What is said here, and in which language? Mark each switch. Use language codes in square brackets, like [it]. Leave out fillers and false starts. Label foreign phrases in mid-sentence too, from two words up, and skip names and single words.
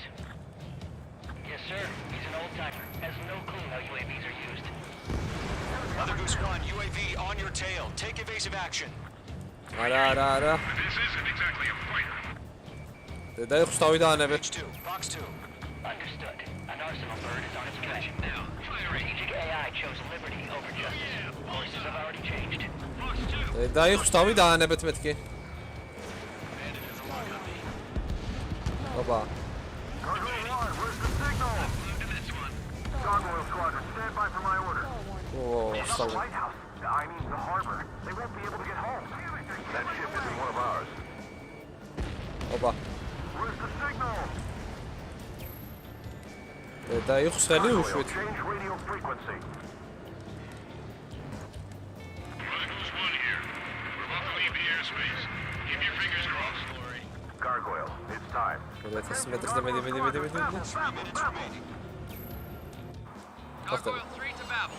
[en] Yes, sir. He's an old-timer. Has no clue how UAVs are used. Mother Goose 1, UAV on your tail. Take evasive action. [ka] არა. [en] This isn't exactly a fighter. [ka] დედა იყო თავი დაანებეთ. [en] Box 2. Understood. An Arsenal Bird is on its way. Now, strategic AI chose liberty over justice. Courses have already changed. [ka] დედა იყო თავი დაანებეთ მეთქი. ოპა. [en] Gargoyle Squadron, stand by for my order. Oh, the lighthouse. I mean the harbor. They won't be able to get home. That ship isn't one of ours. ოპა. Where's the signal? [ka] დედა იყო ხელი უშვით. [en] Change radio frequency. Gargoyle, it's time. Let's meters the medi. 3 minutes remaining. Gargoyle 3 to Babel.